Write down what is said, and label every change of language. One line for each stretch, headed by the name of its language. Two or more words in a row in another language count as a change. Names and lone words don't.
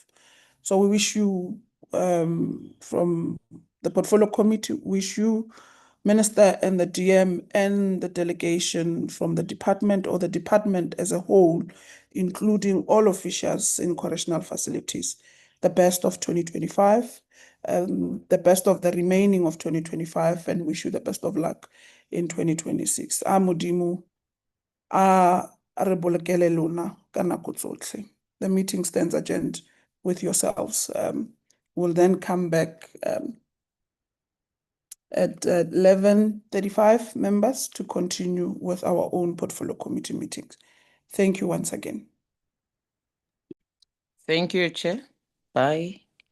English: So we wish you, from the Portfolio Committee, wish you, Minister, and the DM and the delegation from the department, or the department as a whole, including all officials in correctional facilities, the best of 2025, the best of the remaining of 2025, and wish you the best of luck in 2026.
Tswana: A Modimo a re bolokele lona ka nako tsotlhe.
English: The meeting stands adjourned with yourselves. We'll then come back at 11:35 members to continue with our own Portfolio Committee meetings. Thank you once again. Thank you, Chair. Bye.